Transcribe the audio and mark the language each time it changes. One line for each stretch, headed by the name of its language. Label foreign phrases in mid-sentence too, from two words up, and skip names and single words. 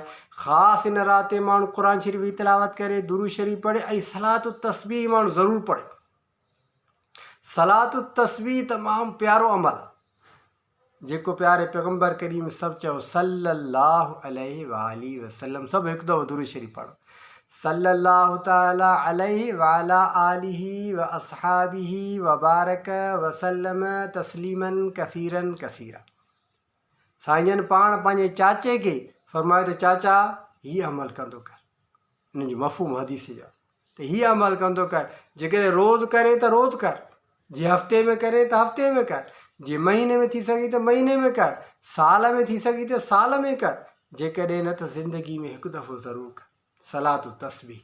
Sindhi: ख़ासि इन राति ते माण्हू क़ुर शरीफ़ जी तिलावत करे, दुरूद शरीफ़ पढ़े, ऐं सलात तस्बीह माण्हू ज़रूरु पढ़े। सलात तस्बीह तमामु प्यारो अमल आहे, जेको प्यारे पैगम्बर करीम सभु चयो
Arabic: صلى الله عليه وسلم,
Sindhi: सभु हिकु दफ़ो दुरूद शरीफ़ पढ़ो,
Arabic: صلى الله تعالى عليه وعلى آله وأصحابه وبارك وسلم تسليما كثيرا كثيرا.
Sindhi: साईं पाण पंहिंजे चाचे खे फरमायो त चाचा हीअ अमल कंदो कर, हिन जो मफ़हूम हदीस जो त हीअ अमल कंदो कर, जेकॾहिं रोज़ु करे त रोज़ु कर, जे हफ़्ते में करे त हफ़्ते में कर, जे महीने में थी सघे त महीने में कर, साल में थी सघे त साल में कर, जेकॾहिं न त ज़िंदगी में हिकु दफ़ो ज़रूरु कर सलात तस्बीह।